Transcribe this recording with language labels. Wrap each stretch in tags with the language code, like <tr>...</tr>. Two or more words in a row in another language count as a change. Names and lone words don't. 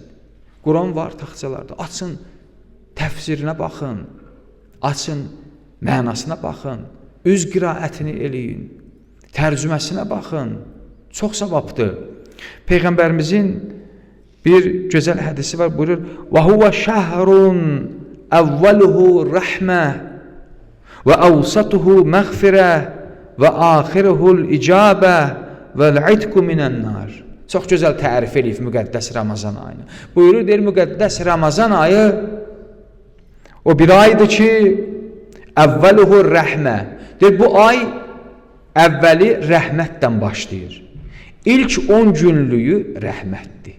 <az>Quran var taxtçalarda, açın, təfsirinə baxın, açın, mənasına baxın, üz qiraətini eləyin, tərcüməsinə baxın, çox savabdır. Peyğəmbərimizin bir gözəl hədisi var, buyurur,</az> <ar>وَهُوَ شَهْرٌ أَوَّلُهُ رَحْمَةٌ وَأَوْسَطُهُ مَغْفِرَةٌ وَآخِرُهُ الْإِجَابَةُ وَالْعِتْقُ مِنَ النَّارِ.</ar> <az>Çox gözəl tərif eləyib müqəddəs Ramazan ayını. Buyurur, deyir, müqəddəs Ramazan ayı o bir aydır ki,</az> <ar>أوله رحمة.</ar> <az>Deyir, bu ay əvvəli rəhmətdən başlayır. İlk 10 günlüyü rəhmətdir.</az>